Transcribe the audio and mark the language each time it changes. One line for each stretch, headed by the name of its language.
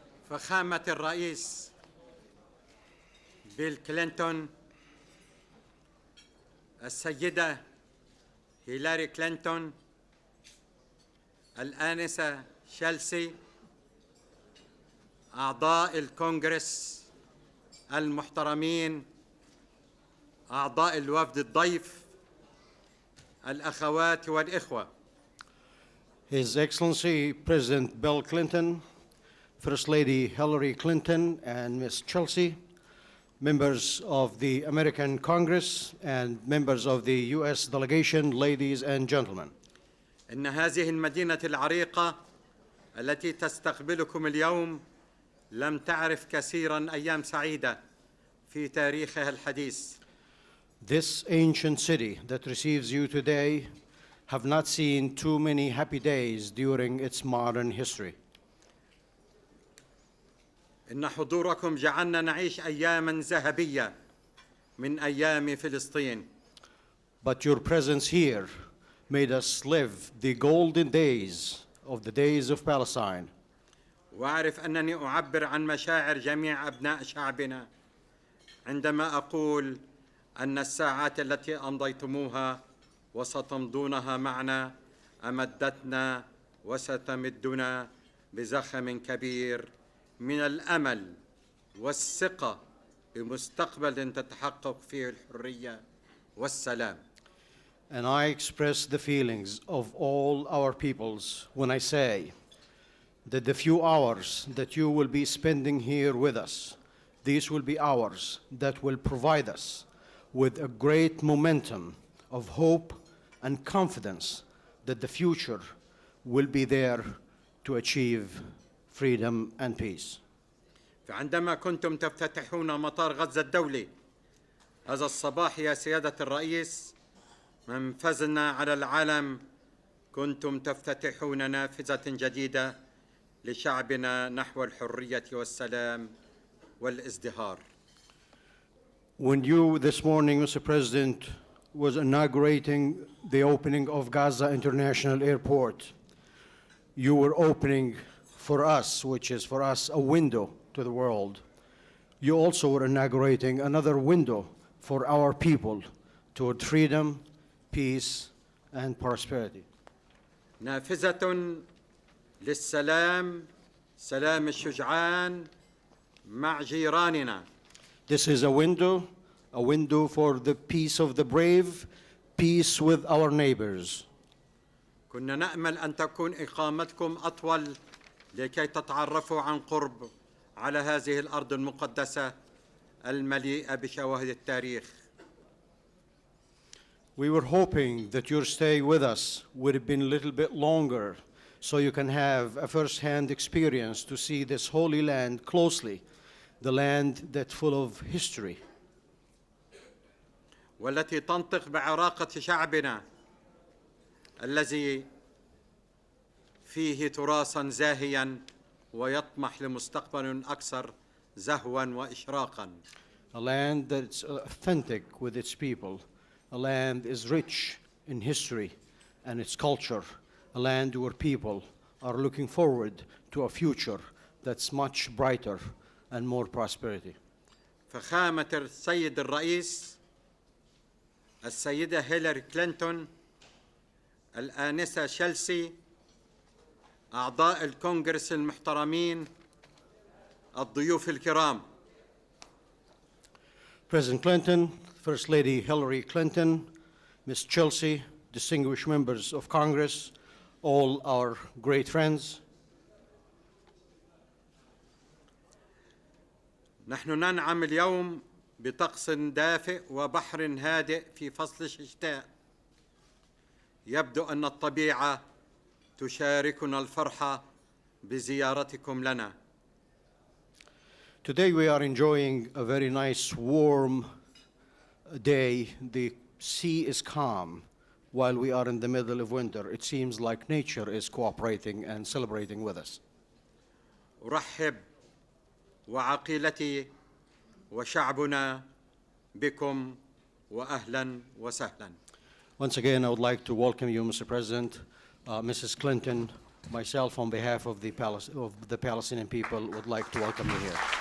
Arabic: فخامة الرئيس بيل كلينتون، السيدة هيلاري كلينتون، الآنسة شيلسي، أعضاء الكونغرس المحترمين، أعضاء الوفد الضيف، الأخوات والإخوة.
English: His Excellency President Bill Clinton, First Lady Hillary Clinton and Ms. Chelsea, members of the American Congress and members of the U.S. delegation, ladies and gentlemen.
Arabic: إن هذه المدينة العريقة التي تستقبلكم اليوم لم تعرف كثيراً أيام سعيدة في تاريخها الحديث.
English: This ancient city that receives you today have not seen too many happy days during its modern history.
Arabic: إن حضوركم جعلنا نعيش أياماً ذهبية من أيام فلسطين.
English: But your presence here made us live the golden days of the days of Palestine.
Arabic: وأعرف أنني أعبر عن مشاعر جميع أبناء شعبنا عندما أقول أن الساعات التي أمضيتموها وستمضونها معنا أمدتنا وستمدنا بزخم كبير من الأمل والثقة بمستقبل تتحقق فيه الحرية والسلام.
English: And I express the feelings of all our peoples when I say that the few hours that you will be spending here with us, these will be hours that will provide us with a great momentum of hope and confidence that the future will be there to achieve freedom and peace.
Arabic: فعندما كنتم تفتتحون مطار غزة الدولي هذا الصباح يا سيادة الرئيس منفذنا على العالم، كنتم تفتتحون نافذة جديدة لشعبنا نحو الحرية والسلام والازدهار.
English: When you this morning, Mr. President, was inaugurating the opening of Gaza International Airport, you were opening for us, which is for us a window to the world. You also were inaugurating another window for our people toward freedom, peace, and prosperity.
Arabic: نافذة للسلام، سلام الشجعان مع جيراننا.
English: This is a window for the peace of the brave, peace with our neighbors.
Arabic: كنا نأمل أن تكون إقامتكم أطول لكي تتعرفوا عن قرب على هذه الأرض المقدسة المليئة بشواهد التاريخ.
English: We were hoping that your stay with us would have been a little bit longer so you can have a first-hand experience to see this holy land closely, the land that's full of history.
Arabic: والتي تنطق بعراقة شعبنا الذي فيه تراثاً زاهياً ويطمح لمستقبل أكثر زهواً وإشراقاً.
English: A land that's authentic with its people, a land is rich in history and its culture, a land where people are looking forward to a future that's much brighter and more prosperity.
Arabic: فخامة السيد الرئيس، السيدة هيلاري كلينتون، الآنسة شيلسي، أعضاء الكونغرس المحترمين، الضيوف الكرام.
English: President Clinton, First Lady Hillary Clinton, Ms. Chelsea, distinguished members of Congress, all our great friends.
Arabic: نحن ننعم اليوم بطقس دافئ وبحر هادئ في فصل الشتاء. يبدو أن الطبيعة تشاركنا الفرحة بزيارتكم لنا.
English: Today we are enjoying a very nice warm day. The sea is calm while we are in the middle of winter. It seems like nature is cooperating and celebrating with us.
Arabic: أرحب وعقيلتي وشعبنا بكم وأهلا وسهلا.
English: Once again, I would like to welcome you, Mr. President, Mrs. Clinton, myself on behalf of the Palestinian people would like to welcome you here.